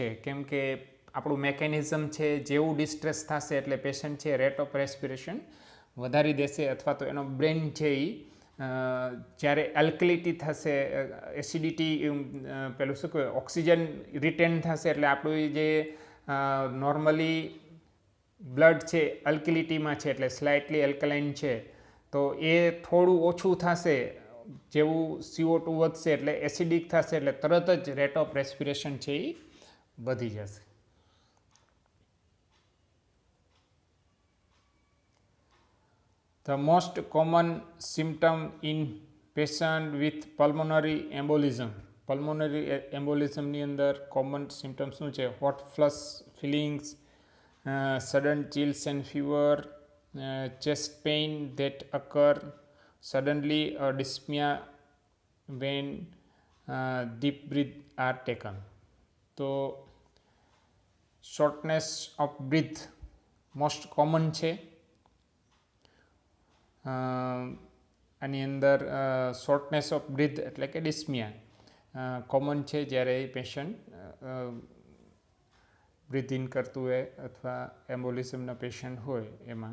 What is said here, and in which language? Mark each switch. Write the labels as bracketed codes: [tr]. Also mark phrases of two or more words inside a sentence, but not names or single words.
[gu] કેમ કે આપણું મેકેનિઝમ છે જેવું ડિસ્ટ્રેસ થશે એટલે પેશન્ટ છે [en] rate of respiration [gu] વધારી દેશે અથવા તો એનો બ્રેન છે એ જ્યારે એલ્કલિટી થશે, એસિડિટી પેલું શું કહેવાય ઓક્સિજન રિટેન થશે એટલે આપણું જે નોર્મલી બ્લડ છે અલ્કલિટીમાં છે એટલે [en] slightly alkaline [gu] છે, તો એ થોડું ઓછું થશે. જેવું CO2 વધશે એટલે એસિડિક થશે એટલે તરત જ [en] rate of respiration [gu] છે એ વધી જશે. [en] The most common symptom in patient with pulmonary embolism. [gu] પલ્મોનરી એમ્બોલિઝમની અંદર [en] common symptom [gu] શું છે? [en] hot flush feelings, sudden chills and fever, chest pain that occur suddenly, or dyspnea when deep breath are taken. તો shortness of breath most common છે. [gu] આની અંદર [en] shortness of breath [gu] એટલે કે ડિસ્મિયા કોમન છે જ્યારે એ પેશન્ટ [en] breathe in [gu] કરતું હોય અથવા એમ્બોલિઝમના પેશન્ટ હોય એમાં.